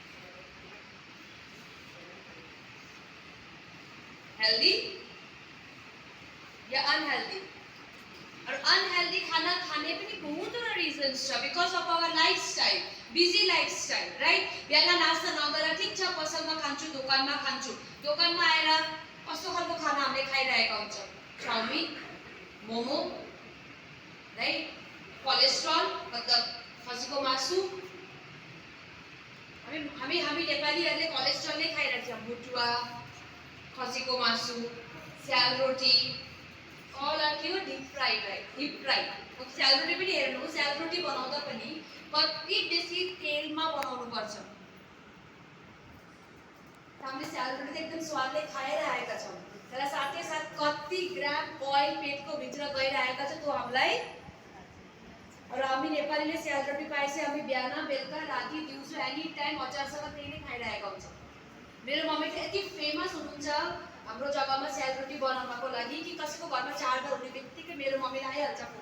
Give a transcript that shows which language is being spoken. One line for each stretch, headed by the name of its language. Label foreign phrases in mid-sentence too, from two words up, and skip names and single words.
Nepali: हेल्दी या अनहेल्दी और अनहेल्दी खाना खाने पनि बहुत रिजन्स छ
English: because of our lifestyle busy lifestyle right
Nepali: बेला नास्ता नगरेर ठिक छ पसलमा खान्छु दोकानमा खान्छु दोकानमा आएर कस्तो खालको खाना हामीले खाइरहेका हुन्छौँ चाउमिन मोमो राइट कोलेस्ट्रल मतलब खसीको मासु हामी नेपालीहरूले कोलेस्ट्रल नै खाइरहेको छौँ भुटुवा खसीको मासु स्यालरोटी
English: all are
Nepali: के हो
English: deep fried right deep fried
Nepali: अब स्यालरोटी पनि हेर्नु स्यालरोटी बनाउँदा पनि कति बेसी तेलमा बनाउनु पर्छ हामीले स्यालरोटी त एकदम स्वादले खाएर आएका छौँ तर साथै साथ कति ग्राम ऑयल पेटको भित्र गइरहेका छ त्यो हामीलाई र हामी नेपालीले स्यालरोटी पाएपछि हामी बिहान बेलुका राति दिउँसो
English: any time
Nepali: अचारसँग त्यही नै खाइरहेका हुन्छौँ मेरो मम्मी चाहिँ यति फेमस हुनुहुन्छ हाम्रो जग्गामा सेलरोटी बनाउनको लागि कि कसैको घरमा चाडबाड हुने बित्तिकै मेरो मम्मीलाई आइहाल्छ फोन।